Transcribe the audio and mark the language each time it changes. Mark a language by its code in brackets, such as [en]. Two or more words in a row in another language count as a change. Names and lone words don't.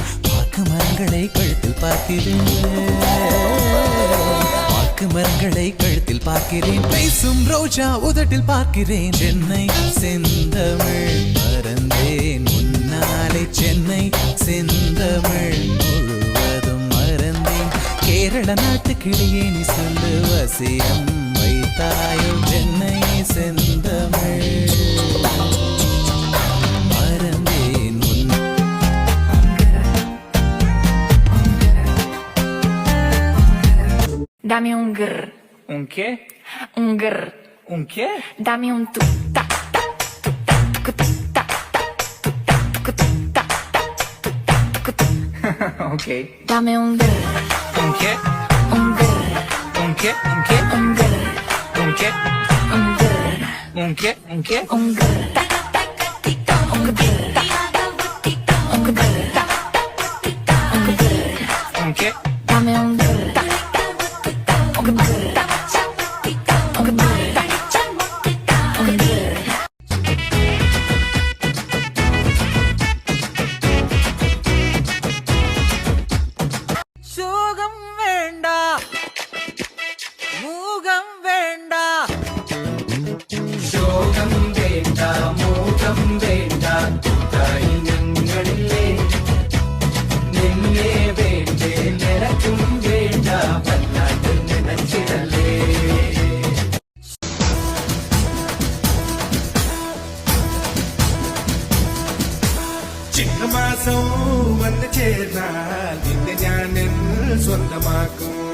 [ta] வாக்கு மரங்களை கழுத்தில் பார்க்கிறேன் வாக்கு மரங்களை கழுத்தில் பார்க்கிறேன் பேசும் ரோஜா உதட்டில் பார்க்கிறேன் சென்னை செந்தமிழ் மறந்தேன் முன்னாலே சென்னை செந்தமிழ் முழுவதும் மறந்தேன் கேரள நாட்டு கிளியே நீ சொல்லு வசியம் வைத்தாயோ சென்னை செந்தமிழ் மறந்தேன் [es] Dame un grr. Un qué? Un grr. Un qué? Dame un tu ta ta tu ta tu ta ta tu ta tu ta ta tu ta. Okay. Dame un grr. Un qué? Un grr. Un qué? Un qué? Un grr. Un qué? Un grr. Un qué? Un qué? Un grr. Ta ta ti ta. Un grr. Ti ta. Un grr. Ta ta un grr. Un qué? Dame un grr. Ta ta un grr. Ta ti ta. Un grr. Ta un grr. [ta] சோகம் வேண்டா மூகம் வேண்டா [ml] ശോകം വേണ്ട മോഹം വേണ്ട കൂട്ടായി ഞങ്ങളില്ലേ നിന്നെ വേണ്ടേ നിനക്കും വേണ്ട വല്ലാണ്ട് നിനച്ചിടല്ലേ ചിങ്ങമാസം വന്ന് ചേർന്നാൽ നിന്നെ ഞാൻ സ്വന്തമാക്കും